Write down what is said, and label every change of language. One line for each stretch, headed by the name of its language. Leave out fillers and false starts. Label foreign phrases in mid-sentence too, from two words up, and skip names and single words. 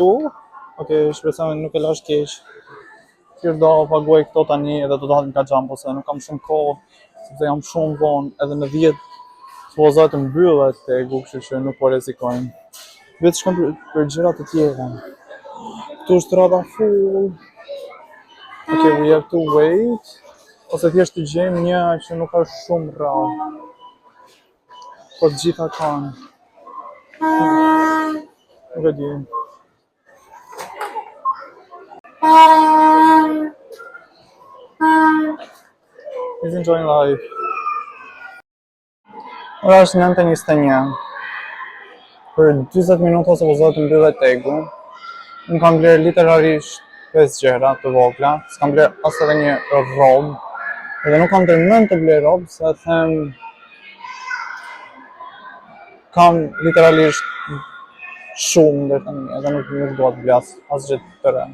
Albanian: Okej, shpresoj nuk e lash keq. Thjesht do paguaj këto tani edhe do dalin nga Jumbo se nuk kam shumë kohë, sepse jam shumë vonë, edhe në 10 supozoj të mbyllet tegu, kështu që nuk po rrezikojmë. Vetë shkon për gjëra të tjera. Këtu është rrada full.
English: Okay, we have to wait.
Albanian: Ose thjesht të gjejmë një që nuk ka shumë rradhë. Po të gjitha kanë. Nuk e di.
English: He's enjoying life.
Albanian: Ora është 9:21. Për 20 minuta supozoj të mbyllet tegu. Unë kam bler literarisht 5 gjëra të vogla, s'kam bler as edhe një robë. Edhe nuk kam ndërmend të bler robë, se them kam literalisht shumë deri tani, edhe nuk dua të vlas asgjë të re.